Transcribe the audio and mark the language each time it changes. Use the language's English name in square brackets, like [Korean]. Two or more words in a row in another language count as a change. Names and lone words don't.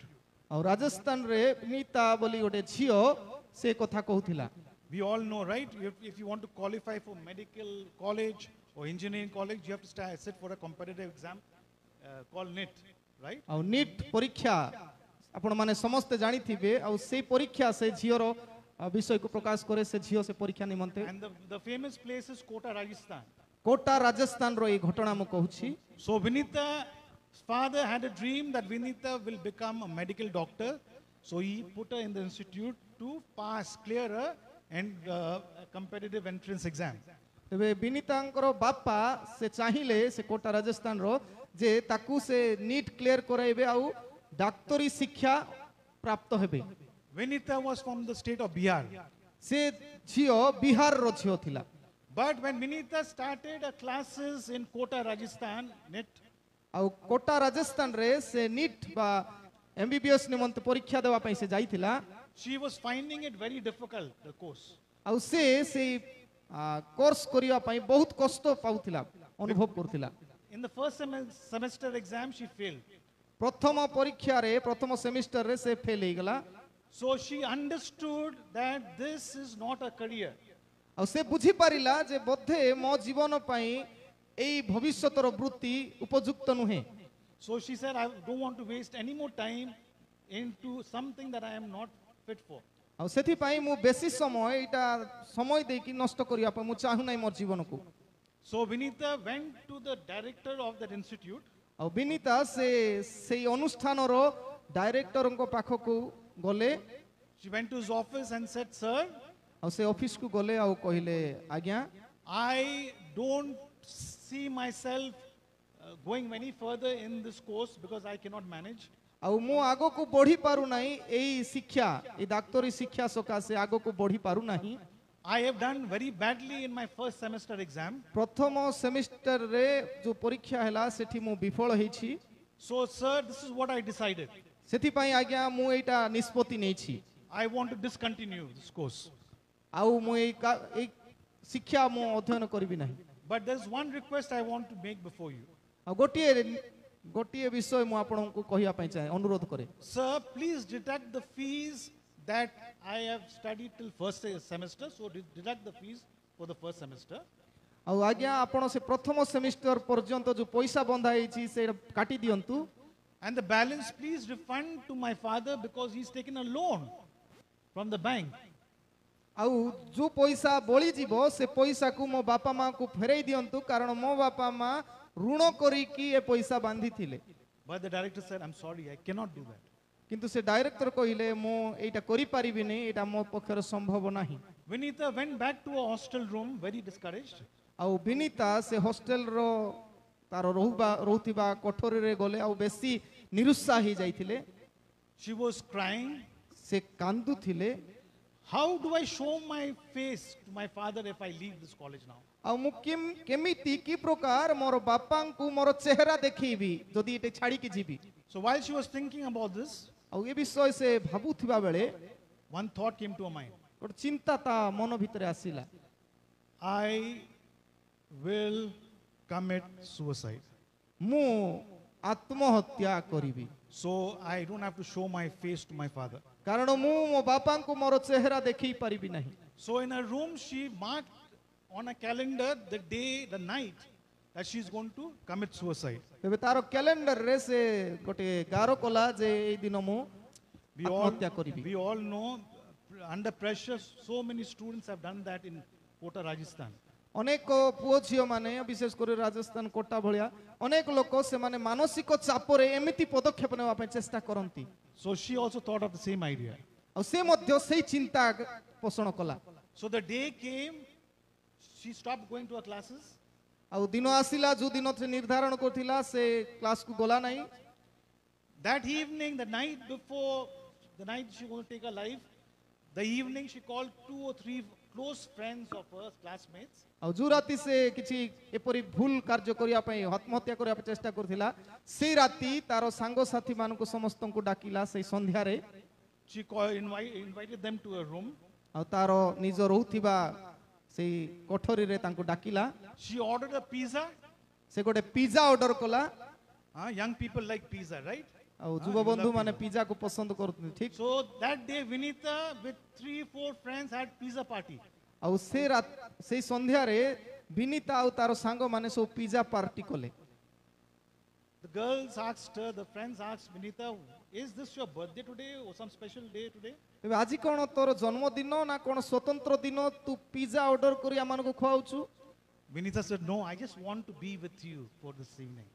[Odia] ଆଉ ରାଜସ୍ଥାନରେ ବିନିତା ବୋଲି ଗୋଟେ ଝିଅ ସେ କଥା କହୁଥିଲା। [English] We all know, right? If you want to qualify for medical college or engineering college, you have to sit for a competitive exam called NIT, right? [Odia] ଆଉ ନିଟ୍ ପରୀକ୍ଷା ଆପଣ ମାନେ ସମସ୍ତେ ଜାଣିଥିବେ ଆଉ ସେଇ ପରୀକ୍ଷା ସେ ଝିଅର ବିଷୟକୁ ପ୍ରକାଶ କରେ। ସେ ଝିଅ ସେ ପରୀକ୍ଷା ନିମନ୍ତେ [English] And the famous place is Kota, Rajasthan. [Odia] କୋଟା ରାଜସ୍ଥାନର ଏଇ ଘଟଣା ମୁଁ କହୁଛି। [English] So Vinita's father had a dream that Vinita will become a medical doctor. So he put her in the institute to clear a competitive entrance exam. [Odia] ତେବେ ବିନିତାଙ୍କର ବାପା ସେ ଚାହିଁଲେ ସେ କୋଟା ରାଜସ୍ଥାନର ଯେ ତାକୁ ସେ ନିଟ୍ କ୍ଲିୟର କରାଇବେ ଆଉ ଡାକ୍ତରୀ ଶିକ୍ଷା ପ୍ରାପ୍ତ ହେବେ। [English] Vinita was from the state of Bihar. [Odia] ସେ ଝିଅ ବିହାରର ଝିଅ ଥିଲା। [English] But when Vinita started her classes in Kota, Rajasthan, NIT, [Odia] ଆଉ କୋଟା ରାଜସ୍ଥାନରେ ସେ ନିଟ୍ ବା MBBS ନିମନ୍ତେ ପରୀକ୍ଷା ଦେବା ପାଇଁ ସେ ଯାଇଥିଲା। [English] she was finding it very difficult, the course. [Odia] ଆଉ ସେ ସେଇ କୋର୍ସ କରିବା ପାଇଁ ବହୁତ କଷ୍ଟ ପାଉଥିଲା, ଅନୁଭବ କରୁଥିଲା। [English] In the first semester exam, she failed. [Odia] ପ୍ରଥମ ପରୀକ୍ଷାରେ ପ୍ରଥମ ସେମିଷ୍ଟରରେ ସେ ଫେଲ୍ ହେଇଗଲା। [English] So she understood that this is not a career. [Odia] ଆଉ ସେ ବୁଝିପାରିଲା ଯେ ବୋଧେ ମୋ ଜୀବନ ପାଇଁ ଏଇ ଭବିଷ୍ୟତର ବୃତ୍ତି ଉପଯୁକ୍ତ ନୁହେଁ। [English] So she said, I don't want to waste any more time into something that I am not fit for. [Odia] ଆଉ ସେଥିପାଇଁ ମୁଁ ବେଶୀ ସମୟ ଏଇଟା ସମୟ ଦେଇକି ନଷ୍ଟ କରିବା ପାଇଁ ମୁଁ ଚାହୁଁନାହିଁ ମୋର ଜୀବନକୁ। [English] So Vinita went to the director of that institute. [Odia] ଆଉ ବିନିତା ସେଇ ଅନୁଷ୍ଠାନର ଡାଇରେକ୍ଟରଙ୍କ ପାଖକୁ ଗଲେ। [English] She went to his office and said, sir, [Odia] ଆଉ ସେ ଅଫିସକୁ ଗଲେ ଆଉ କହିଲେ ଆଜ୍ଞା [English] I don't see myself going any further in this course because I cannot manage. [Odia] ଆଉ ମୁଁ ଆଗକୁ ବଢି ପାରୁନାହିଁ ଏଇ ଶିକ୍ଷା ଏଇ ଡାକ୍ତରୀ ଶିକ୍ଷା ସକାଶେ ଆଗକୁ ବଢି ପାରୁନାହିଁ। [English] I have done very badly in my first semester exam. [Odia] ପ୍ରଥମ ସେମିଷ୍ଟରରେ ଯୋଉ ପରୀକ୍ଷା ହେଲା ସେଠି ମୁଁ ବିଫଳ ହେଇଛି। [English] So sir, this is what I decided. [Odia] ସେଥିପାଇଁ ଆଜ୍ଞା ମୁଁ ଏଇଟା ନିଷ୍ପତ୍ତି ନେଇଛି। [English] I want to discontinue this course. [Odia] ଆଉ ମୁଁ ଏଇ ଶିକ୍ଷା ମୁଁ ଅଧ୍ୟୟନ କରିବି ନାହିଁ। [English] But there's one request I want to make before you. [Odia] ଆଉ ଗୋଟିଏ ବିଷୟ ମୁଁ ଆପଣଙ୍କୁ କହିବା ପାଇଁ ଚାହେଁ, ଅନୁରୋଧ କରେ। [English] Sir, please deduct the fees that I have studied till first semester. So deduct the fees for the first semester. [Odia] ଆଉ ଆଜ୍ଞା ଆପଣ ସେ ପ୍ରଥମ ସେମିଷ୍ଟର ପର୍ଯ୍ୟନ୍ତ ଯୋଉ ପଇସା ବନ୍ଧା ହେଇଛି ସେଇଟା କାଟି ଦିଅନ୍ତୁ। [English] and the balance please refund to my father because he's taken a loan from the bank. [Odia] ଆଉ ଯୋଉ ପଇସା ବଳିଯିବ ସେ ପଇସାକୁ ମୋ ବାପା ମାଙ୍କୁ ଫେରେଇ ଦିଅନ୍ତୁ କାରଣ ମୋ ବାପା ମା ଋଣ କରିକି ଏ ପଇସା ବାନ୍ଧିଥିଲେ। [English] But the director said, I'm sorry, I cannot do that. [Odia] କିନ୍ତୁ ସେ ଡାଇରେକ୍ଟର କହିଲେ ମୁଁ ଏଇଟା କରିପାରିବିନି, ଏଇଟା ମୋ ପକ୍ଷରେ ସମ୍ଭବ ନାହିଁ। [English] Vinita went back to a hostel room very discouraged. [Odia] ଆଉ ବିନିତା ସେ ହଷ୍ଟେଲର ତାର ରହୁଥିବା କୋଠରୀରେ ଗଲେ ଆଉ ବେଶୀ ନିରୁତ୍ସାହ ହେଇଯାଇଥିଲେ। [English] She was crying. [Odia] ସେ କାନ୍ଦୁଥିଲେ। [English] How do I show my face to my father if I leave this college now? [Odia] ଆଉ ମୁଁ କେମିତି କି ପ୍ରକାର ମୋର ବାପାଙ୍କୁ ମୋର ଚେହେରା ଦେଖେଇବି ଯଦି ଏଟେ ଛାଡ଼ିକି ଯିବି। [English] So while she was thinking about this, [Odia] ଆଉ ଏ ବିଷୟ ସେ ଭାବୁଥିବା ବେଳେ [English] one thought came to her mind. [Odia] ଗୋଟେ ଚିନ୍ତା ତା ମନ ଭିତରେ ଆସିଲା। [English] I will commit suicide. [Odia] ମୁଁ ଆତ୍ମହତ୍ୟା କରିବି। [English] So I don't have to show my face to my father. [Odia] କାରଣ ମୁଁ ମୋ ବାପାଙ୍କୁ ମୋର ଚେହେରା ଦେଖେଇ ପାରିବି ନାହିଁ। [English] So in her room, she marked on a calendar the day, the night that she's going to commit suicide. [Odia] ତେବେ ତାର କ୍ୟାଲେଣ୍ଡରରେ ସେ ଗୋଟେ ଗାର କଲା ଯେ ଏଇ ଦିନ ମୁଁ ଆତ୍ମହତ୍ୟା କରିବି। [English] We all know under pressure so many students have done that in Kota, Rajasthan. [Odia] ଅନେକ ପୁଅ ଝିଅ ମାନେ ବିଶେଷ କରି ରାଜସ୍ଥାନ କୋଟା ଭଳିଆ ଅନେକ ଲୋକ ସେମାନେ ମାନସିକ ଚାପରେ ଏମିତି ପଦକ୍ଷେପ ନେବା ପାଇଁ ଚେଷ୍ଟା କରନ୍ତି। [English] So she also thought of the same idea. [Odia] ଆଉ ସେ ମଧ୍ୟ ସେଇ ଚିନ୍ତା ପୋଷଣ କଲା। [English] So the day came, she stopped going to her classes. [Odia] ଆଉ ଦିନ ଆସିଲା ଯୋଉ ଦିନ ସେ ନିର୍ଦ୍ଧାରଣ କରିଥିଲା ସେ କ୍ଲାସକୁ ଗଲା ନାହିଁ। [English] That evening, the night before, the night she was going to take her life, the evening she called 2 or 3 close friends of her classmates. [Odia] ଆଉ ଯୋଉ ରାତି ସେ କିଛି ଏପରି ଭୁଲ କାର୍ଯ୍ୟ କରିବା ପାଇଁ ଆତ୍ମହତ୍ୟା କରିବା ପାଇଁ ଚେଷ୍ଟା କରିଥିଲା ସେଇ ରାତି ତାର ସାଙ୍ଗସାଥୀ ମାନଙ୍କୁ ସମସ୍ତଙ୍କୁ ଡାକିଲା ସେଇ ସନ୍ଧ୍ୟାରେ। [English] She invited them to her room. [Odia] ଆଉ ତାର ନିଜ ରହୁଥିବା ସେଇ କୋଠରୀରେ ତାଙ୍କୁ ଡାକିଲା। [English] She ordered a pizza. [Odia] ସେ ଗୋଟେ [English] pizza order [Odia] କଲା। [English] Young people like pizza, right? [Odia] ଆଉ ଯୁବବନ୍ଧୁ ମାନେ ପିଜାକୁ ପସନ୍ଦ କରୁଛନ୍ତି, ଠିକ? [English] So that day Vinita with 3-4 friends had pizza party. [Odia] ଆଉ ସେଇ ସନ୍ଧ୍ୟାରେ ବିନିତା ଆଉ ତାର ସାଙ୍ଗମାନେ ସବୁ [English] pizza party [Odia] କଲେ। [English] The girls asked her, the friends asked Vinita, is this your birthday today or some special day today? [Odia] ଏବେ ଆଜି କଣ ତୋର ଜନ୍ମଦିନ ନା କଣ ସ୍ୱତନ୍ତ୍ର ଦିନ ତୁ [English] pizza order [Odia] କରି ଆମମାନଙ୍କୁ ଖୁଆଉଛୁ? [English] Vinita said, no, I just want to be with you for this evening.